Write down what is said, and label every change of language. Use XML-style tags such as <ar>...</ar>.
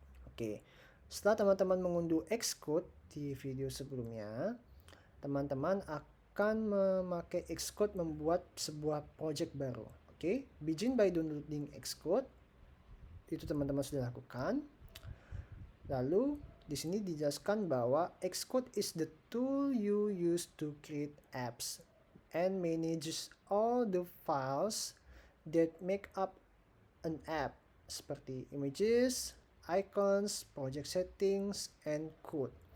<id>Oke, setelah teman-teman mengunduh Xcode di video sebelumnya, teman-teman akan memakai Xcode membuat sebuah project baru.</id> <en>Oke, begin by downloading Xcode.</en> <id>Itu teman-teman sudah lakukan. Lalu di sini dijelaskan bahwa</id> <en>Xcode is the tool you use to create apps and manages all the files that make up an app seperti images, icons, project settings, and code.</en>